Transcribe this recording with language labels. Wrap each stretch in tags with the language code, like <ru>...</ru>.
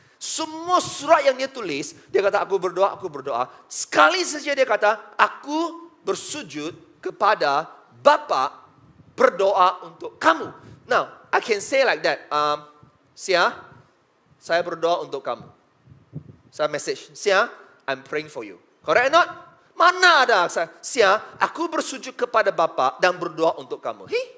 <ms>Semua surat yang dia tulis, dia kata aku berdoa. Sekali saja dia kata, aku bersujud kepada Bapa, berdoa untuk kamu.</ms> <en>Now, I can say like that. Sia,</en> <ms>saya berdoa untuk kamu. Saya</ms> <en>message, Sia, I'm praying for you. Correct or not?</en> <ms>Mana ada Sia, aku bersujud kepada Bapa dan berdoa untuk kamu.</ms>